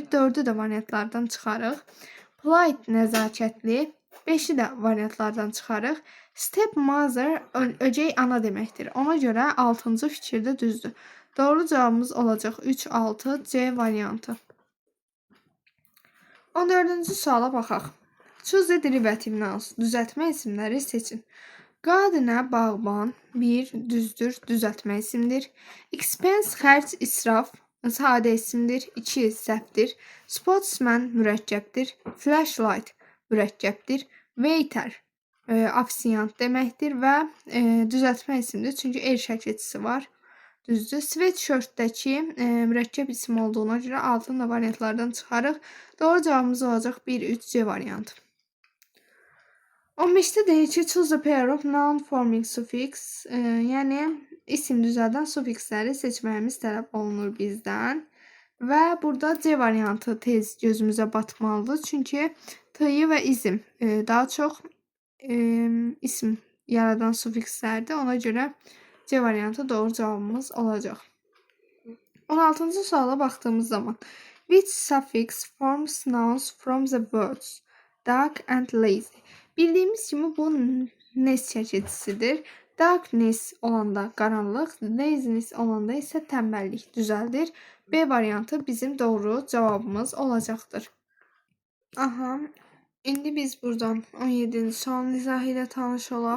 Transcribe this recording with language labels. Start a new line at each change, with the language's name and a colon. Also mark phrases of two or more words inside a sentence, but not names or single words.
Azerbaijani: 4-ü də variantlardan çıxarıq. Polite nəzakətli, 5-i də variantlardan çıxarıq. Stepmother ögey ana deməkdir. Ona görə 6-cı fikirdə düzdür. Doğru cavabımız olacaq 3, 6, C variantı. 14-cü suala baxaq.
English: Choose the derivative nouns.
Azerbaijani: Düzəltmə isimləri seçin. Gardener, bağban. 1. Düzdür, düzəltmə isimdir. Expense, xərc, israf. Sadə isimdir. 2. Səhvdir. Sportsman, mürəkkəbdir. Flashlight, mürəkkəbdir. Waiter, ofisiant deməkdir və düzəltmə isimdir. Çünki el şəkilçisi var. Düzdür. Sweatshirtdəki mürəkkəb isim olduğuna görə altın da variantlardan çıxarıq. Doğru cavabımız olacaq 1-3C variantı. 15-də deyir ki,
English: choose a pair of noun forming suffix,
Azerbaijani: yəni isim düzəldən sufiksləri seçməyimiz tələb olunur bizdən. Və burada C variantı tez gözümüzə batmalıdır. Çünki t-yi və izm daha çox isim yaradan sufikslərdir. Ona görə C variantı doğru cavabımız olacaq. 16-cı suala baxdığımız zaman
English: which suffix forms nouns from the words dark and lazy?
Azerbaijani: Bildiyimiz kimi bu nes çəkicisidir. Darkness olanda qaranlıq, laziness olanda isə tənbəllik düzəldir. B variantı bizim doğru cavabımız olacaqdır. Aha, indi biz buradan 17-ci sualın izahı ilə tanış olaq.